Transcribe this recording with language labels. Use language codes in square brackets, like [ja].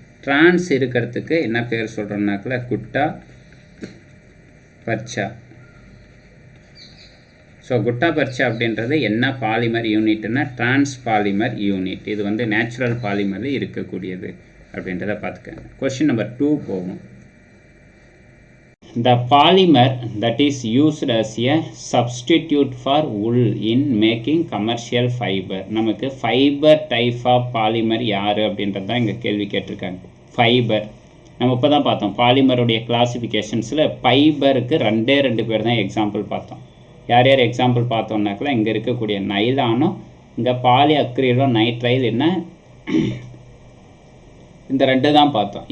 [ta] Trans இருக்கிறதுக்கு என்ன பேர் சொல்கிறோம்னாக்கல குட்டா பர்ச்சா. ஸோ குட்டா பர்ச்சா அப்படின்றது என்ன பாலிமர் யூனிட்னா டிரான்ஸ் பாலிமர் யூனிட். இது வந்து நேச்சுரல் பாலிமரில் இருக்கக்கூடியது அப்படின்றத பார்த்துக்கங்க. கொஸ்டின் நம்பர் 2 போகும். [en] The polymer that is used as a substitute for wool in making commercial fiber. [ta] நமக்கு ஃபைபர் டைப் ஆஃப் பாலிமர் யார் அப்படின்றது தான் இங்கே கேள்வி கேட்டிருக்காங்க. ஃபைபர் நம்ம இப்போ தான் பார்த்தோம். பாலிமருடைய கிளாசிஃபிகேஷன்ஸில் ஃபைபருக்கு 2 பேர் தான் எக்ஸாம்பிள் பார்த்தோம். யார் யார் எக்ஸாம்பிள் பார்த்தோம்னாக்கல இங்கே இருக்கக்கூடிய நைலானும் இங்கே பாலி அக்ரிலோ நைட்ரைல் என்ன, இந்த 2 தான் பார்த்தோம்.